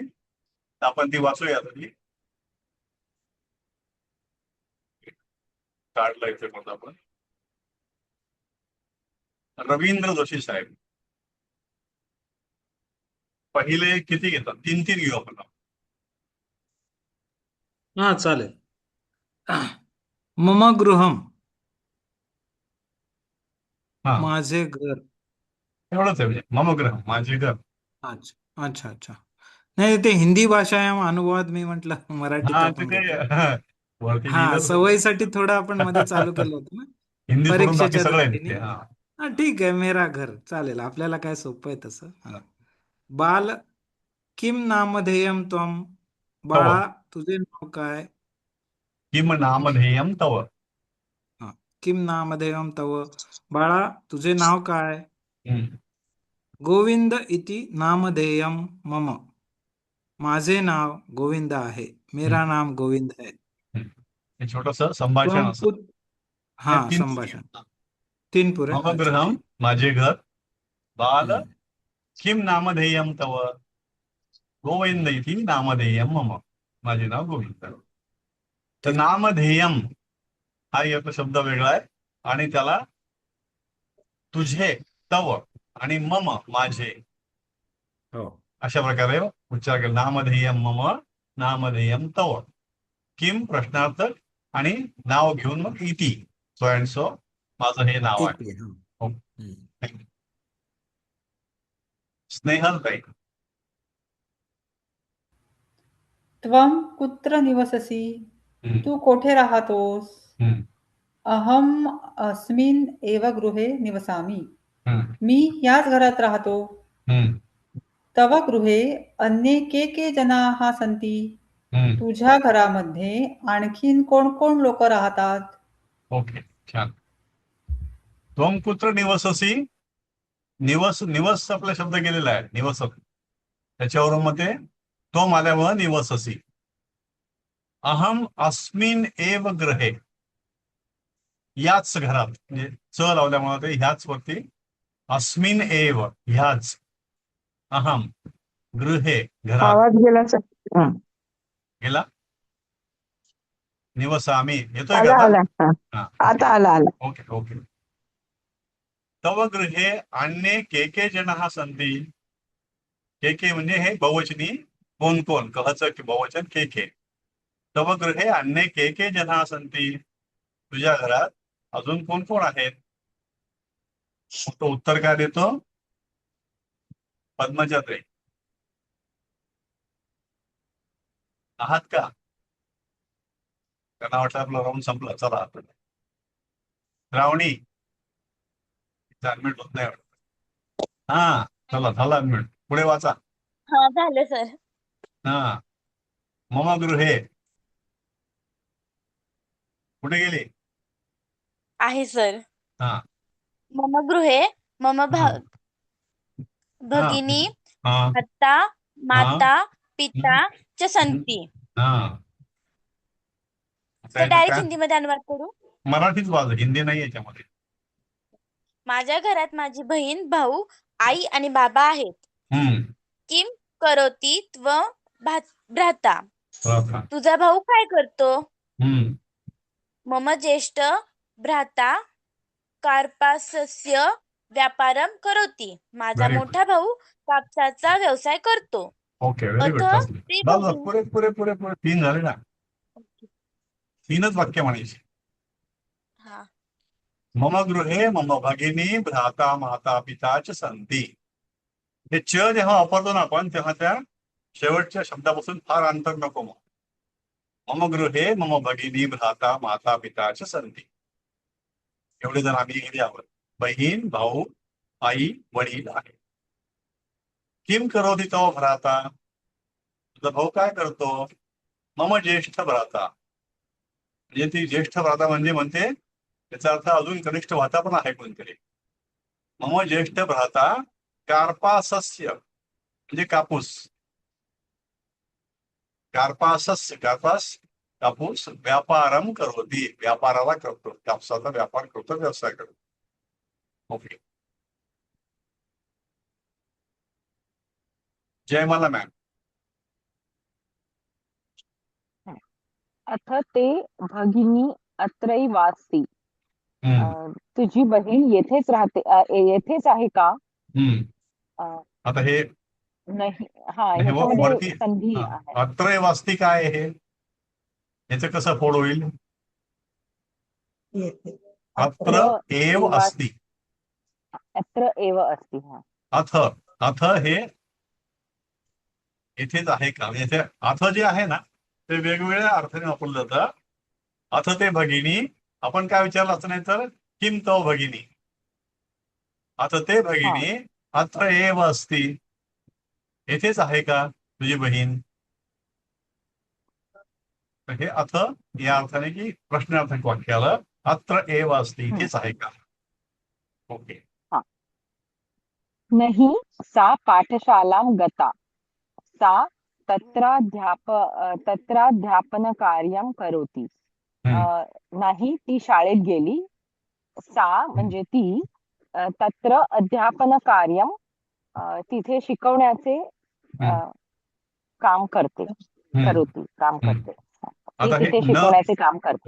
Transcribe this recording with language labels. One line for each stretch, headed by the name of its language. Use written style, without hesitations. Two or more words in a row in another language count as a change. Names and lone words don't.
Marathi: आपण ती वाचूया तरी. काढलं इथे मग आपण. रवींद्र जोशी साहेब. पहिले किती घेतात? 3 घेऊ आपण. हा चालेल.
Sanskrit: मम गृहम,
Marathi: हा, माझे घर. एवढंच आहे. म्हणजे
Sanskrit: मम गृह,
Marathi: माझे घर. अच्छा अच्छा अच्छा. नाही ते हिंदी भाषा आहे, अनुवाद मी म्हटलं मराठीत हा, आपण ते घेतो. वरती हा, लिहिलं. सवयीसाठी थोडं आपण मध्ये चालू केलं होतं ना, हिंदी सोडून बाकी परीक्षेच्या सगळं आहे दृष्टीने. तिथे. हा. हा ठीक आहे,
Hindi: मेरा घर
Marathi: चालेल, आपल्याला काय सोपं आहे तसं. हा.
Sanskrit: बाल किम नामधेयम त्वम,
Marathi: बाळा तुझे नाव काय?
Sanskrit: किम नामधेयम तव. हा, किम नामधेयम तव,
Marathi: बाळा तुझे नाव काय? हम्म.
Sanskrit: गोविंद इति नामधेयम मम,
Marathi: माझे नाव गोविंद आहे,
Hindi: मेरा नाम गोविंद है.
Marathi: हे छोटस संभाषण त्वम असं. हा, संभाषण. 3 पुरे. मम अच्छा, गृहम, ठीक. माझे घर. बाल हम्म.
Sanskrit: किम नामधेयम तव, गोविंद इति नामधेयम मम,
Marathi: माझे नाव गोविंद. तर नामधेयम हा एक शब्द वेगळा आहे आणि त्याला तुझे, तव आणि मम, माझे, हो, अशा प्रकारे उच्चार केला.
Sanskrit: नामधेयम मम, नामधेयम तव.
Marathi: किम प्रश्नार्थक आणि नाव घेऊन मग इति,
English: so and so,
Marathi: माझं हे नाव आहे. इति, हा. हो. हम्म. स्नेहलताई.
Sanskrit: त्वम कुत्र निवससी,
Marathi: तू कोठे राहतोस?
Sanskrit: अहम अस्मिन एव गृहे निवसामि,
Marathi: मी याच घरात राहतो.
Sanskrit: तव गृहे अन्ये के जनाः सन्ति,
Marathi: तुझ्या घरामध्ये आणखीन कोण कोण लोक राहतात? ओके, छान.
Sanskrit: त्वम कुत्र निवससी.
Marathi: निवस आपला शब्द गेलेला आहे, निवसक. त्याच्यावरून मग ते त्वम आल्यामुळे निवससी.
Sanskrit: अहम अस्मिन एव गृहे,
Marathi: याच घरात, म्हणजे च लावल्यामुळे ते ह्याच वरती.
Sanskrit: अस्मिन एव, ह्याच. अहम गृहे,
Marathi: घरात. आवाज गेला सर. हा. गेला. निवसामी येतोय आला का आला. आता? हा. हा. आता आला. ओके ओके.
Sanskrit: तव गृहे अन्ये के जनाः सन्ति.
Marathi: के म्हणजे हे बहुवचनी, कोण कोण, कहचं की बहुवचन के.
Sanskrit: तव गृहे अन्ये के जनाः सन्ति,
Marathi: तुझ्या घरात अजून कोण कोण आहेत? तो उत्तर काय देतो? पद्मजाताई. आहात का? त्यांना वाटलं आपलं राऊंड संपलं, चला आपण. श्रावणी. अडमिट होत नाही वाटत. हा, चला झालं अडमिट. पुढे वाचा. हा, झालं सर. हा.
Sanskrit: मम गृहे.
Marathi: कुठे गेले? आहे सर. हा
Sanskrit: मम गृहे मम
Marathi: हा हा भगिनी हा भ्राता हा
Sanskrit: माता पिता च
Marathi: हम्म, सन्ति. हा आता सर याचं डायरेक्ट काय हिंदीमध्ये अनुवाद करू. मराठीच वाज, हिंदी नाही याच्यामध्ये. माझ्या घरात माझी बहीण भाऊ आई आणि बाबा आहेत. हम्म
Sanskrit: किम करोती त्वं भ्राता.
Marathi: राधा. तुझा भाऊ काय करतो? हम्म
Sanskrit: मम ज्येष्ठ भ्राता कार्पासस्य व्यापारम करोति.
Marathi: माझा
English: very good.
Marathi: मोठा भाऊ कापसाचा व्यवसाय करतो. ओके,
English: very good.
Marathi: अथ चांगलं. ते बस भगिनी. पुरे पुरे पुरे पुरे 3 झाले ना. 3च वाक्य म्हणायची. हा
Sanskrit: मम गृहे मम भगिनी भ्राता माता पिता च सन्ति.
Marathi: हे च जेव्हा वापरतो ना आपण, तेव्हा त्या शेवटच्या शब्दापासून फार अंतर नको.
Sanskrit: मम गृहे मम भगिनी भ्राता माता पिता च सन्ति.
Marathi: एवढे जण आम्ही गेले आहोत. बहीण भाऊ आई वडील आहे.
Sanskrit: किम करोति तो भ्राता.
Marathi: तुझा भाऊ काय करतो?
Sanskrit: मम ज्येष्ठ भ्राता.
Marathi: म्हणजे ती
Sanskrit: ज्येष्ठ भ्राता
Marathi: म्हणजे म्हणते त्याचा अर्थ अजून
Sanskrit: कनिष्ठ भ्राता
Marathi: पण आहे कोणतरी.
Sanskrit: मम ज्येष्ठ भ्राता कार्पासस्य
Marathi: म्हणजे कापूस.
Sanskrit: कार्पासस्य कार्पास
Marathi: कापूस
Sanskrit: व्यापारम करोती
Marathi: व्यापाराला करतो, कापसाचा व्यापार करतो, व्यवसाय करतो. ओके. जयमाला मॅम.
Sanskrit: अथ ते भगिनी अत्रैवास्ति.
Marathi: तुझी बहीण येथेच राहते, येथेच आहे का? अ, आता हे नाही. हा, हे ह्याच्यामध्ये वरती संधी आहे. अत्रय वास्ती काय आहे? याचं कसं फोड होईल? येथे
Sanskrit: अत्र एव अस्ति. अत्र एव अस्ति. हा, अथ अथ
Marathi: हे इथेच आहे का? येथे अथ जे आहे ना ते वेगवेगळ्या अर्थाने वापरलं जातं.
Sanskrit: अथ ते भगिनी,
Marathi: आपण काय विचारलं असं नाही तर
Sanskrit: किम तो भगिनी. अथ ते भगिनी अत्र एव अस्ति.
Marathi: येथेच आहे का तुझी बहीण? तर हे अथ या अर्थाने की प्रश्नार्थक वाक्य आलं.
Sanskrit: अत्र एव अस्ति,
Marathi: इथेच आहे का? ओके.
Sanskrit: नहि सा पाठशालां गता. सा तत्राध्यापनकार्यं करोति.
Marathi: नाही, ती शाळेत गेली. सा म्हणजे ती,
Sanskrit: तत्र अध्यापनकार्यं,
Marathi: तिथे शिकवण्याचे काम करते. करोति काम करते. ती आता हे तिथे न शिकवण्याचे काम करते.